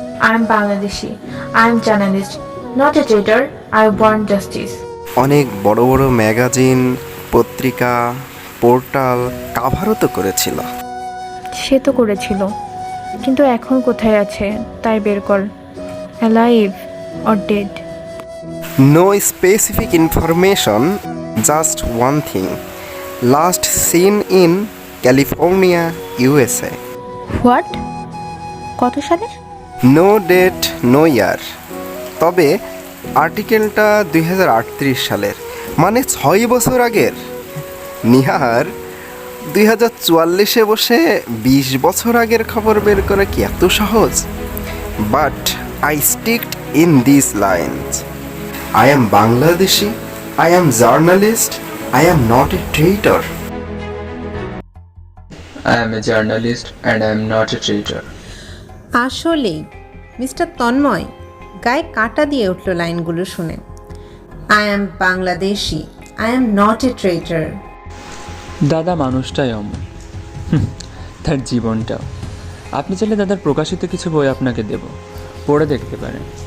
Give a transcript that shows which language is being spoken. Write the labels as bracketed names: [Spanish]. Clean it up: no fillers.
[English] I am Bangladeshi, I am journalist, not a trader, I want justice. [Bangla] অনেক বড় বড় magazine, পত্রিকা, পোর্টাল কাভারও তো করেছিল। সে তো করেছিল, কিন্তু এখন কোথায় আছে তাই বের কর। Alive, [English] or dead? No specific information, just one thing. Last seen in California, USA. [Bangla] What? কত সালে? নো ডেট নো ইয়ার, তবে আর্টিকেলটা 2038 সালের, মানে 6 বছর আগের। নিহার, 2044-এ বসে 20 বছর আগের খবর বের করা কি এত সহজ? [English] But I sticked in this lines. I am Bangladeshi, I am journalist, I am not a traitor. I am a journalist and I am not a traitor. [Bangla] আসলেই মিস্টার তন্ময় গায়ে কাঁটা দিয়ে উঠল লাইনগুলো শুনে। [English] I am Bangladeshi, I am not a traitor. [Bangla] দাদা মানুষটাই অমন, তার জীবনটাও। আপনি চাইলে দাদার প্রকাশিত কিছু বই আপনাকে দেব, পড়ে দেখতে পারেন।